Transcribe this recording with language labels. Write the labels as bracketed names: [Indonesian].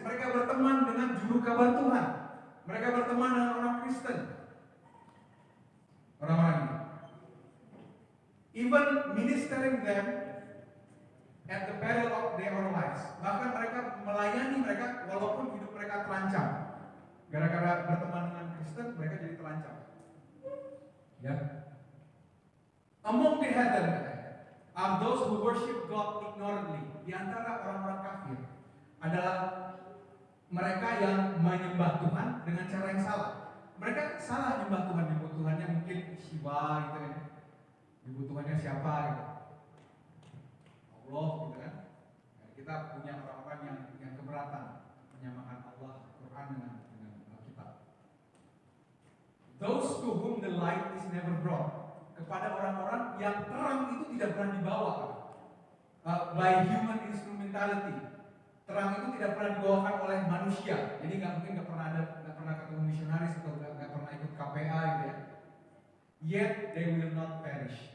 [Indonesian] Mereka berteman dengan juru kabar Tuhan. Mereka berteman dengan orang Kristen. Orang-orang ini, [English] even ministering them at the peril of their own lives. [Indonesian] Bahkan mereka melayani mereka walaupun hidup mereka terancam. Gara-gara berteman dengan Kristen, mereka jadi terancam. Ya. [English] Among the heathen are those who worship God ignorantly. [Indonesian] Di antara orang-orang kafir adalah mereka yang menyembah Tuhan dengan cara yang salah. Mereka salah nyembah Tuhan, nyebut Tuhannya mungkin Shiva gitu ya. Nyebut Tuhannya siapa gitu. Allah gitu kan. Kita punya orang-orang yang keberatan menyamakan Allah Quran dengan Alkitab. [English] Those to whom the light is never brought. [Indonesian] Kepada orang-orang yang terang itu tidak pernah dibawa [English] by human instrumentality. [Indonesian] Terang itu tidak pernah dibawakan oleh manusia. Jadi nggak pernah ketemu misionaris atau nggak pernah ikut KPA gitu ya. [English] Yet they will not perish.